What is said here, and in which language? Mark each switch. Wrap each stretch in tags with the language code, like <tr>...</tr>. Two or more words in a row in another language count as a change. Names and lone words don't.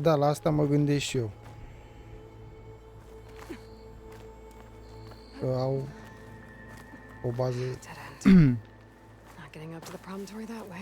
<ro>Da, la asta mă gândesc și eu. Că au o bază.</ro> <en>Not getting up to the promontory that way.</en>